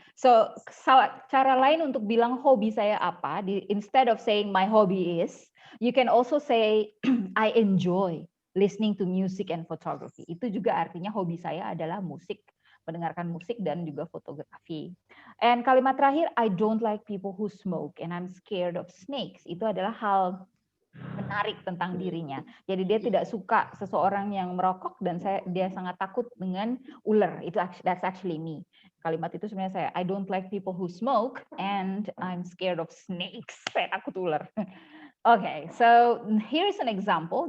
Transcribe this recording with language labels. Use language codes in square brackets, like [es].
[en] So [id] cara lain untuk bilang hobi saya apa, [en] instead of saying my hobby is, you can also say I enjoy listening to music and photography. [id] Itu juga artinya hobi saya adalah musik, mendengarkan musik dan juga fotografi. [en] And [id] kalimat terakhir, [en] I don't like people who smoke and I'm scared of snakes. [id] Itu adalah hal menarik tentang dirinya. Jadi dia tidak suka seseorang yang merokok dan dia sangat takut dengan ular. [en] That's actually me. [id] Kalimat itu sebenarnya saya, [en] I don't like people who smoke and I'm scared of snakes. [id] Saya takut ular. [en] Okay, so here's an example.